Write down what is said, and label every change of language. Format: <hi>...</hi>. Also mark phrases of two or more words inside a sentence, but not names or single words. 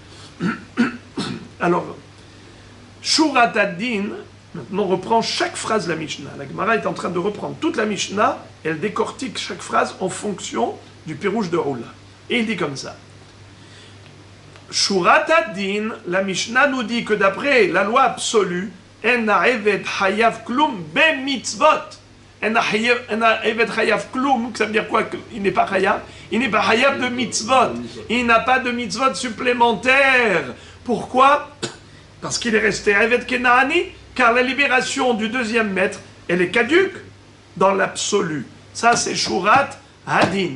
<fr>Alors,</fr> <he>שורת הדין,</he> <fr>maintenant on reprend chaque phrase de la Mishnah. La Gemara est en train de reprendre toute la Mishnah, elle décortique chaque phrase en fonction du pirouche de Roula. Et il dit comme ça.</fr> <he>שורת הדין,</he> <fr>la Mishnah nous dit que d'après la loi absolue,</fr> <he>אין העבד חייב כלום במצוות. אין העבד חייב כלום,</he> <fr>ça veut dire quoi? Il n'est pas hayav. Il n'est pas hayav de mitzvot. Il n'a pas de mitzvot supplémentaires. Pourquoi? Parce qu'il est resté</fr> <he>עבד כנעני,</he> <fr>car la libération du deuxième maître, elle est caduque dans l'absolu. Ça, c'est</fr> <he>שורת הדין.</he>